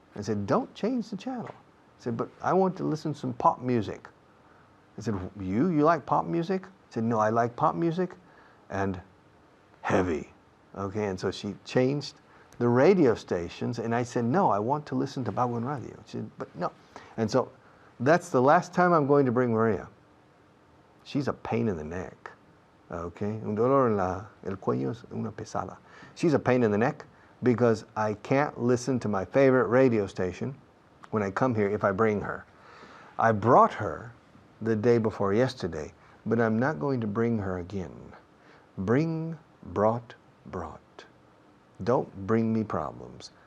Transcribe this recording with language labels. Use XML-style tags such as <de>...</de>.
<en>I said, don't change the channel. I said, but I want to listen to some pop music. I said, you like pop music? said, no, I like pop music and heavy. Okay, and so she changed the radio stations, and I said, no, I want to listen to Bagua Radio. She said, but no. And so that's the last time I'm going to bring Maria. She's a pain in the neck.</en> <es>Okay, un dolor en el cuello es una pesada.</es> <en>She's a pain in the neck because I can't listen to my favorite radio station when I come here if I bring her. I brought her the day before yesterday, but I'm not going to bring her again. Bring, brought, brought. Don't bring me problems.</en>